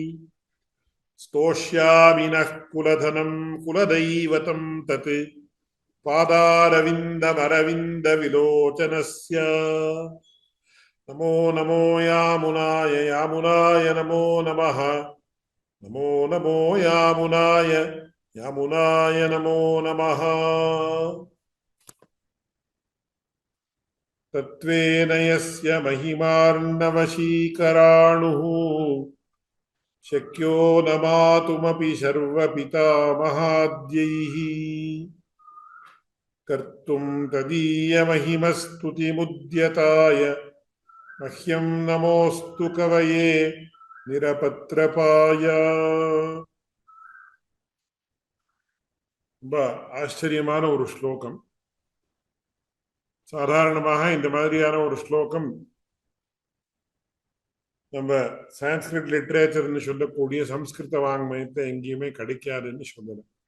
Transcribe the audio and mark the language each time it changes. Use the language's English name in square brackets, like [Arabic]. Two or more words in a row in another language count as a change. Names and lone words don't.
[Sanskrit] स्तोष्यामि नः कुलधनं कुलदैवतं तत् पादारविन्दमरविन्द विलोचनस्य नमो नमो यामुनाय यामुनाय नमो नमः नमो नमो यामुनाय यामुनाय नमो नमः तत्त्वेन यस्य महिमार्णवशीकराणुः शक्यो न मातुमपि सर्वपितामहाद्यैः कर्तुं तदीयमहिमस्तुतिमुद्यताय मह्यं नमोऽस्तु कवये निरपत्रपाय. [Tamil] ரொம்ப ஆச்சரியமான ஒரு ஸ்லோகம். சாதாரணமாக இந்த மாதிரியான ஒரு ஸ்லோகம் நம்ம [English] Sanskrit literatureனு [Tamil] சொல்லக்கூடிய சம்ஸ்கிருத வாங்மயத்தை எங்கேயுமே கிடைக்காதுன்னு சொல்லலாம்.